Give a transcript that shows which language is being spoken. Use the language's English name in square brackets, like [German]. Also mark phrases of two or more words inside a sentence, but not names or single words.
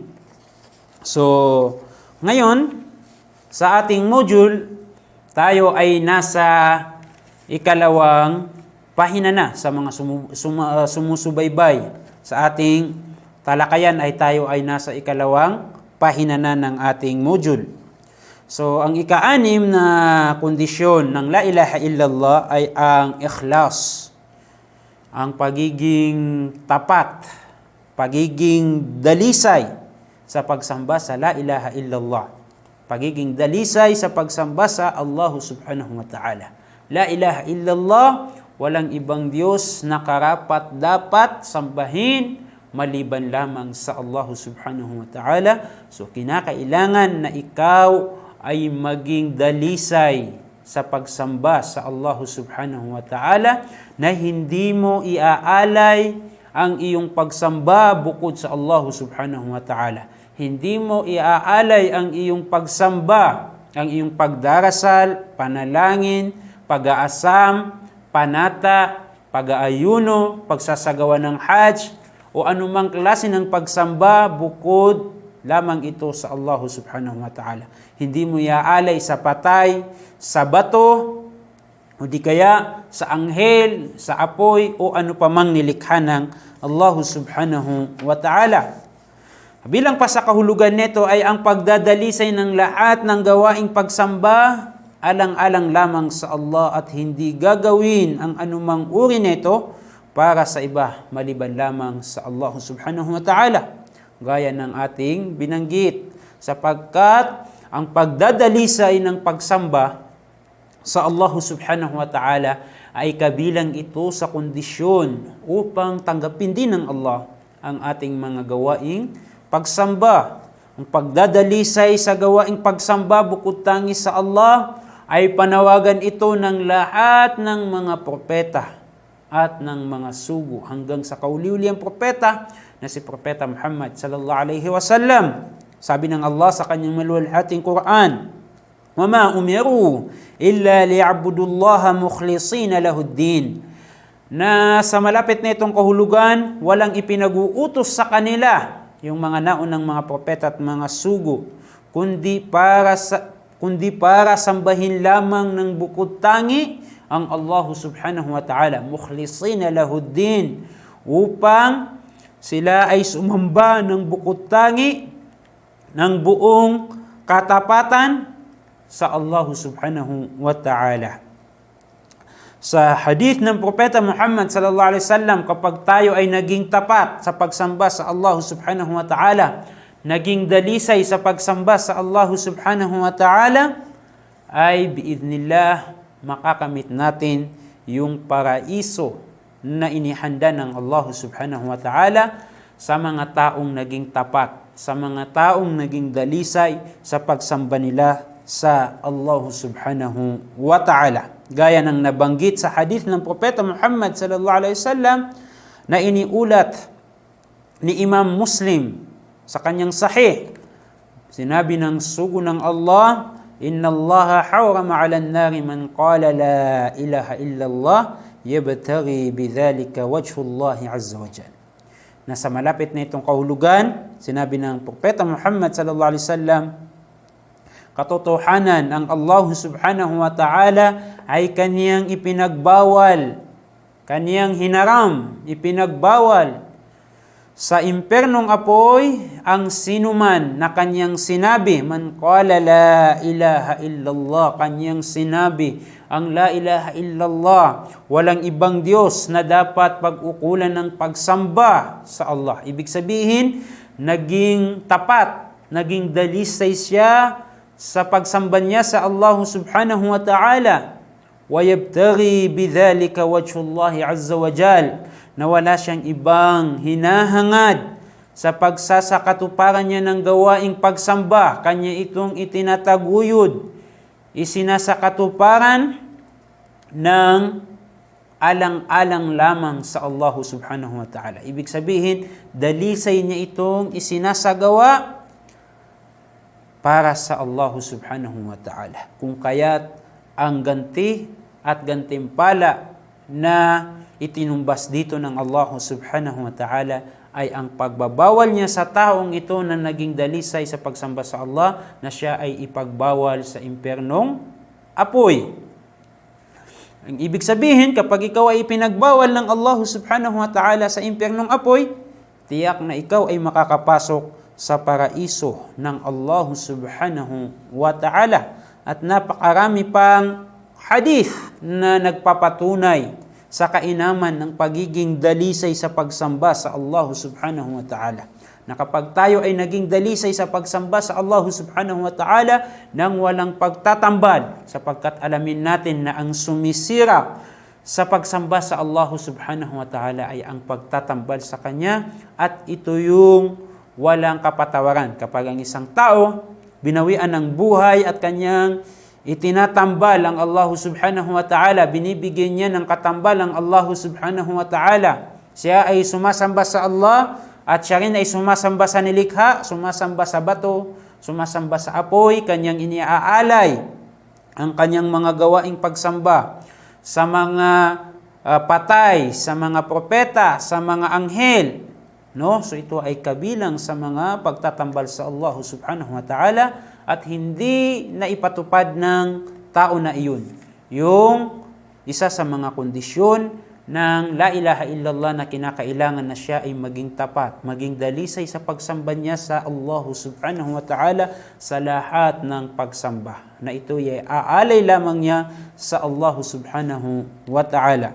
[Filipino] So, ngayon, sa ating module, tayo ay nasa ikalawang pahina na sa mga sumusubaybay. Sa ating talakayan ay tayo ay nasa ikalawang pahina na ng ating module. So, ang ika-anim na kondisyon ng [Arabic] لا إله إلا الله [Filipino] ay ang ikhlas. Ang pagiging tapat, pagiging dalisay sa pagsamba sa [Arabic] لا إله إلا الله. [Filipino] Pagiging dalisay sa pagsamba sa Allah [Arabic] سبحانه وتعالى. لا إله إلا الله, [Filipino] walang ibang Diyos na karapat dapat sambahin maliban lamang sa Allah [Arabic] سبحانه وتعالى. [Filipino] So kinakailangan na ikaw ay maging dalisay sa pagsamba sa Allah [Arabic] سبحانه وتعالى [Filipino] na hindi mo iaalay ang iyong pagsamba bukod sa Allah [Arabic] سبحانه وتعالى. [Filipino] Hindi mo iaalay ang iyong pagsamba, ang iyong pagdarasal, panalangin, pag-aasam, panata, pag-aayuno, pagsasagawa ng hajj, o anumang klase ng pagsamba bukod lamang ito sa Allah [Arabic] سبحانه وتعالى. [Filipino] Hindi mo iaalay sa patay, sa bato, o di kaya sa anghel, sa apoy, o ano pa mang nilikha ng Allah [Arabic] سبحانه وتعالى. [Filipino] Bilang pa sa kahulugan nito ay ang pagdadalisay ng lahat ng gawaing pagsamba alang-alang lamang sa Allah at hindi gagawin ang anumang uri nito para sa iba maliban lamang sa Allah [Arabic] سبحانه وتعالى. [Filipino] Gaya ng ating binanggit, sapagkat ang pagdadalisay ng pagsamba sa Allah [Arabic] سبحانه وتعالى [Filipino] ay kabilang ito sa kondisyon upang tanggapin din ng Allah ang ating mga gawaing pagsamba. Ang pagdadalisay sa gawaing pagsamba bukod tangis sa Allah ay panawagan ito ng lahat ng mga propeta at ng mga sugo hanggang sa kauliuliang propeta na si Propeta Muhammad [Arabic] صلى الله عليه وسلم. [Filipino] Sabi ng Allah sa kanyang maluwalhating Quran, [Arabic] وَمَا أُمِرُوا إِلَّا لِيَعْبُدُوا اللَّهَ مُخْلِصِينَ لَهُ الدِّينَ. [Filipino] Na sa malapit na itong kahulugan, walang ipinag-uutos sa kanila yung mga naunang mga propeta at mga sugo, kundi para sambahin lamang ng bukod tangi ang Allah [Arabic] سبحانه وتعالى, مخلصين له الدين, [Filipino] upang sila ay sumamba ng bukod tangi ng buong katapatan sa Allah [Arabic] سبحانه وتعالى. [Filipino] Sa hadith ng Propeta Muhammad [Arabic] صلى الله عليه وسلم, [Filipino] kapag tayo ay naging tapat sa pagsamba sa Allah [Arabic] سبحانه وتعالى, [Filipino] naging dalisay sa pagsamba sa Allah [Arabic] سبحانه وتعالى, [Filipino] ay biidnillah makakamit natin yung paraiso na inihanda ng Allah [Arabic] سبحانه وتعالى [Filipino] sa mga taong naging tapat, sa mga taong naging dalisay sa pagsamba nila sa Allah [Arabic] سبحانه وتعالى. [Filipino] Gaya ng nabanggit sa hadith ng Propeta Muhammad [Arabic] صلى الله عليه وسلم [Filipino] na iniulat ni Imam Muslim sa kanyang sahih. Sinabi ng sugo ng Allah, [Arabic] إن الله حرم على النار من قال لا إله إلا الله يبتغي بذلك وجه الله عز وجل. [Filipino] Nasa malapit na itong kahulugan, sinabi ng Propeta Muhammad [Arabic] صلى الله عليه وسلم, [Filipino] katotohanan ang Allah [Arabic] سبحانه وتعالى [Filipino] ay kaniyang ipinagbawal, kaniyang hinaram, ipinagbawal sa impernong apoy ang sinuman na kanyang sinabi, [Arabic] من قال لا إله إلا الله, [Filipino] kanyang sinabi ang [Arabic] لا إله إلا الله, [Filipino] walang ibang Diyos na dapat pag-ukulan ng pagsamba sa Allah. Ibig sabihin, naging tapat, naging dalisay siya sa pagsamba niya sa Allah [Arabic] سبحانه وتعالى. ويبتغي بذلك وجه الله عز وجل, [Filipino] na wala siyang ibang hinahangad sa pagsasakatuparan niya ng gawaing pagsamba. Kanya itong itinataguyod, isinasakatuparan ng alang-alang lamang sa Allah [Arabic] سبحانه وتعالى. [Filipino] Ibig sabihin, dalisay niya itong isinasagawa para sa Allah [Arabic] سبحانه وتعالى. [Filipino] Kung kaya't ang ganti at gantimpala na itinumbas dito ng Allah [Arabic] سبحانه وتعالى [Filipino] ay ang pagbabawal niya sa taong ito na naging dalisay sa pagsamba sa Allah, na siya ay ipagbawal sa impernong apoy. Ang ibig sabihin, kapag ikaw ay ipinagbawal ng Allah [Arabic] سبحانه وتعالى [Filipino] sa impernong apoy, tiyak na ikaw ay makakapasok sa paraiso ng Allah [Arabic] سبحانه وتعالى. [Filipino] At napakarami pang hadith na nagpapatunay sa kainaman ng pagiging dalisay sa pagsamba sa Allah [Arabic] سبحانه وتعالى. [Filipino] Na kapag tayo ay naging dalisay sa pagsamba sa Allah [Arabic] سبحانه وتعالى [Filipino] nang walang pagtatambal, sapagkat alamin natin na ang sumisira sa pagsamba sa Allah [Arabic] سبحانه وتعالى [Filipino] ay ang pagtatambal sa Kanya, at ito yung walang kapatawaran. Kapag ang isang tao binawian ng buhay at kanyang itinatambal ang Allah [Arabic] سبحانه وتعالى, [Filipino] binibigyan niya ng katambal ang Allah [Arabic] سبحانه وتعالى, [Filipino] siya ay sumasamba sa Allah at siya rin ay sumasamba sa nilikha, sumasamba sa bato, sumasamba sa apoy, kanyang iniaalay ang kanyang mga gawaing pagsamba sa mga patay, sa mga propeta, sa mga anghel. No? So ito ay kabilang sa mga pagtatambal sa Allah [Arabic] سبحانه وتعالى, [Filipino] at hindi na ipatupad ng tao na iyon yung isa sa mga kondisyon ng [Arabic] لا إله إلا الله [Filipino] na kinakailangan na siya ay maging tapat, maging dalisay sa pagsamba niya sa Allah [Arabic] سبحانه وتعالى [Filipino] sa lahat ng pagsamba, na ito ay aalay lamang niya sa Allah [Arabic] سبحانه وتعالى.